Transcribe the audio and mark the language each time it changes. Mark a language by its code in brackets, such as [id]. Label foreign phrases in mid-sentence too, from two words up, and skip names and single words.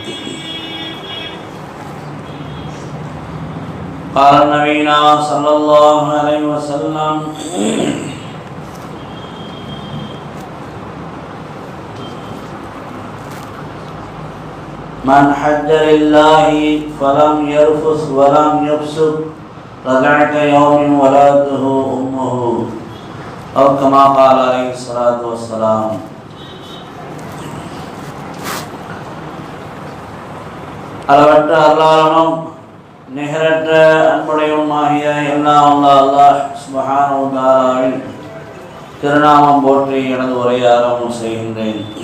[ar] قال نبينا صلى الله عليه وسلم من حج لله فلم يرفث ولم يفسق رجع كيوم ولدته أمه أو كما قال عليه الصلاة والسلام. [ta] அளவற்ற அல்லாஹ்வும் நிகரற்ற அன்புடையவனுமாகிய எல்லாம் அல்லாஹ் [ar] سبحانه وتعالى [ta] திருநாமம் போற்றி எனது உரையை ஆரம்பம் செய்கின்றேன்.